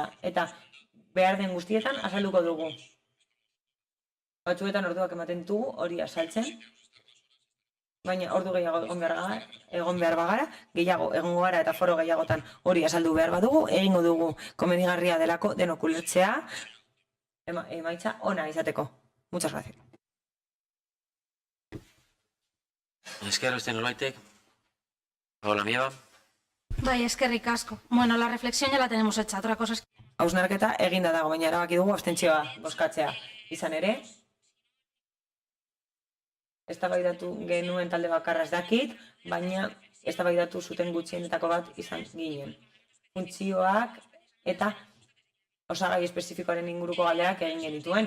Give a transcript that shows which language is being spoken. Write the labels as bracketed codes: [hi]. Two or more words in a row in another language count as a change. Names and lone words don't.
[eu] Eta behar den guztietan azalduko dugu. Batzuetan orduak ematen ditugu hori azaltzen, baina ordu gehiago egon behar bagara, gehiago egongo gara eta foro gehiagotan hori azaldu behar badugu, egingo dugu komedigarria delako denok ulertzea, emaitza ona izateko. [es] Muchas gracias. [eu] Esker, beste norbaitek? Hola, Mieba. Bai, eskerrik asko. [es] Bueno, la reflexión ya la tenemos hecha, otra cosa es... [eu] Hausnarketa eginda dago, baina erabaki dugu abstentzioa bozkatzea. Izan ere, eztabaidatu genuen talde bakarra ez dakit, baina eztabaidatu zuten gutxienetako bat izan ginen. Funtzioak eta osagai espezifikoaren inguruko galderak egin genituen.